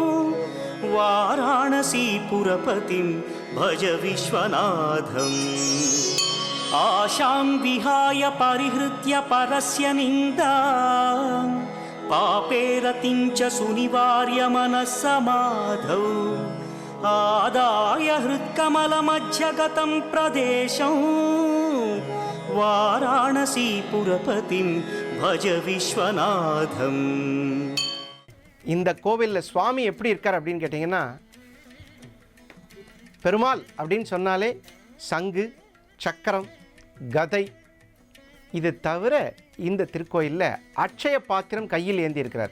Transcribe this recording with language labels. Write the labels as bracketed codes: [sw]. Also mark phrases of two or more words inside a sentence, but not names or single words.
[sa] వారాణసీపురపతిం భజ విశ్వనాథం ఆశాం విహాయ పరిహృత్య పరస్య నిందాం పాపేరతిం చ సునివార్య మనస్సమాధౌ ఆదాయ హృత్కమలమధ్యగతం ప్రదేశం వారాణసీపురపతిం భజ విశ్వనాథం. [ta] இந்த கோவிலில் சுவாமி எப்படி இருக்கார் அப்படின்னு கேட்டிங்கன்னா, பெருமாள் அப்படின்னு சொன்னாலே சங்கு, சக்கரம், கதை, இது தவிர இந்த திருக்கோயிலில் அட்சய பாத்திரம் கையில் ஏந்தி இருக்கிறார்.